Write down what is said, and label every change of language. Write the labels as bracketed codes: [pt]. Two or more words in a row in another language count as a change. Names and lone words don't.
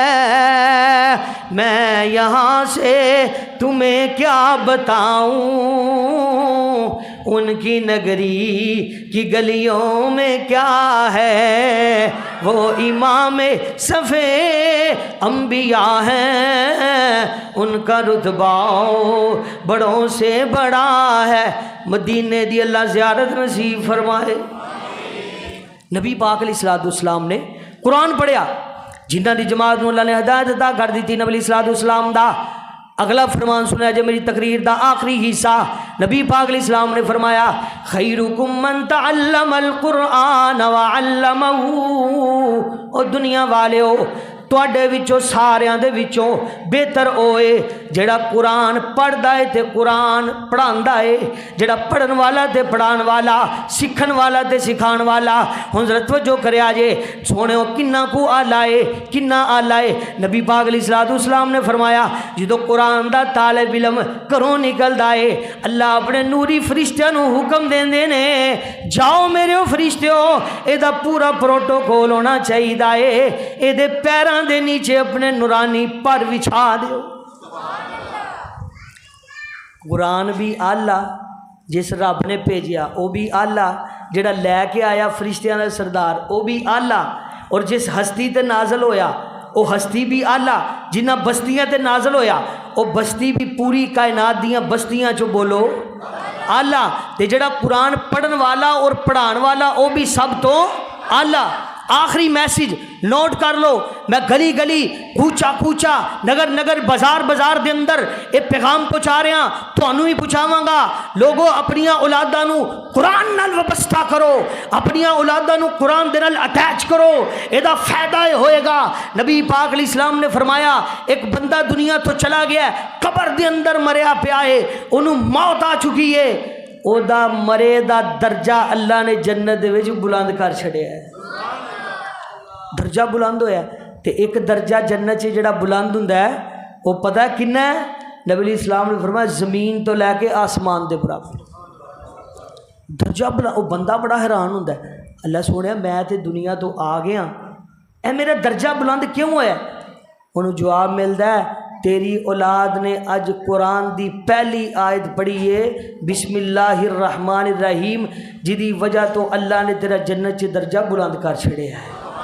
[ur] میں یہاں سے تمہیں کیا بتاؤں، ان کی نگری کی گلیوں میں کیا ہے، وہ امام صفِ انبیاء ہیں، ان کا رتبہ بڑوں سے بڑا ہے۔ [pa] مدینے دی اللہ زیارت نصیب فرمائے۔ نبی پاک [ar] علیہ السلام [pa] نے قرآن پڑھیا، جنہ دی جماعت نوں اللہ نے ہدایت عطا کر دیتی، نبی علیہ السلام دا اگلا فرمان سنیا جے میری تقریر دا آخری حصہ۔ نبی پاک [ar] علیہ السلام [pa] نے فرمایا [ar] خیرکم من تعلم القرآن وعلمہ، [pa] او دنیا والے ہو تواڈے وچوں ساریاں دے وچوں بہتر ہوئے جڑا قرآن پڑھدا ہے تے قرآن پڑھاندا ہے، جڑا پڑھن والا تے پڑھان والا، سکھن والا تے سکھان والا۔ ہن ذرا توجہ کریا جے سونےو کنا کو آلہ ہے، کنا آلہ ہے۔ نبی پاک [ar] علیہ السلام [pa] نے فرمایا جدو قرآن دا طالب علم گھروں نکلدا ہے، اللہ اپنے نوری فرشتیاں نوں حکم دیندے نے جاؤ میرے فرشتیو، اے دا پورا پروٹوکول ہونا چاہیے ہے، اے دے پیراں دے نیچے اپنے نورانی پر بچھا دیو۔ قرآن بھی آلہ جس رب نے بھیجیا وہ بھی آلہ، جڑا لے کے آیا فرشتیاں دا سردار وہ بھی آلہ، اور جس ہستی تے نازل ہویا وہ ہستی بھی آلہ، جنہ بستیاں تے نازل ہویا وہ بستی بھی پوری کائنات دیاں بستیاں چو بولو آلہ، تے جڑا قرآن پڑھن والا اور پڑھان والا وہ بھی سب تو آلہ۔ آخری میسیج نوٹ کر لو، میں گلی گلی کوچا کوچا نگر نگر بازار بازار دے اندر یہ پیغام پہنچا رہا، تھانوں ہی پہنچاواں گا۔ لوگوں اپنیاں اولاداں نوں قرآن نال وابستہ کرو، اپنیاں اولاداں نوں قرآن دے نال اٹیچ کرو، اے دا فائدہ ہوئے گا۔ نبی پاک [ar] علیہ السلام [pa] نے فرمایا ایک بندہ دنیا تو چلا گیا ہے، قبر دے اندر مریا پیا ہے، انہوں موت آ چکی ہے، او دا مرے دا درجہ اللہ نے جنت دے وچ بلند کر چھڑیا ہے، درجہ بلند ہویا ہے۔ تے ایک درجہ جنت چ جڑا بلند ہوندا ہے وہ پتہ ہے کنا ہے؟ نبی [ar] علیہ السلام [pa] نے فرمایا زمین تو لے کے آسمان دے برابر درجہ بلند۔ وہ بندہ بڑا حیران ہوندا ہے، اللہ سونیا میں تے دنیا تو آ گیا، اے میرا درجہ بلند کیوں ہویا؟ انہوں جواب ملدا ہے تیری اولاد نے اج قرآن دی پہلی آیت پڑھی ہے [ar] بسم اللہ الرحمن الرحیم، [pa] جدی وجہ تو اللہ نے تیرا جنت چ درجہ بلند کر چھڑیا ہے۔